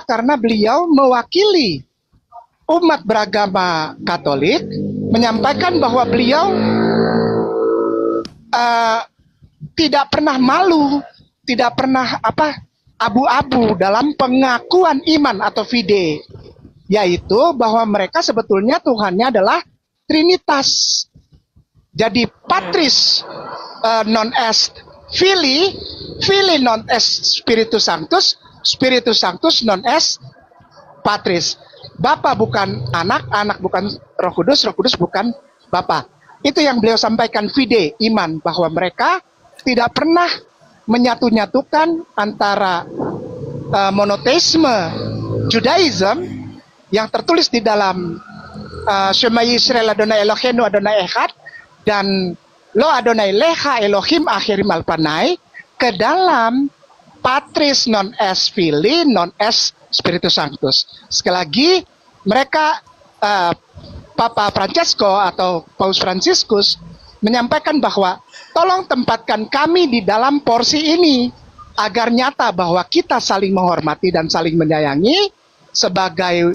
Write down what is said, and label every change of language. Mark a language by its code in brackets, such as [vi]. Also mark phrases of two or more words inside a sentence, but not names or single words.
[id] Karena beliau mewakili umat beragama Katolik, menyampaikan bahwa beliau tidak pernah malu, tidak pernah abu-abu dalam pengakuan iman atau fide, yaitu bahwa mereka sebetulnya Tuhannya adalah Trinitas. [la] Jadi Patris non est Filii, Filii non est Spiritus Sanctus, Spiritus Sanctus non est Patris. [id] Bapa bukan anak, anak bukan Roh Kudus, Roh Kudus bukan Bapa. Itu yang beliau sampaikan fide, iman, bahwa mereka tidak pernah menyatu-nyatukan antara monoteisme Judaism yang tertulis di dalam [he] שמע ישראל אדוני אלוהינו אדוני אחד [id] dan [he] לא אדוני לך אלוהים אחרים על פני [id] ke dalam [la] Patris non est Filii non est Spiritus Sanctus. [id] Sekali lagi, mereka Papa Francesco atau Paus Fransiskus menyampaikan bahwa tolong tempatkan kami di dalam porsi ini agar nyata bahwa kita saling menghormati dan saling menyayangi sebagai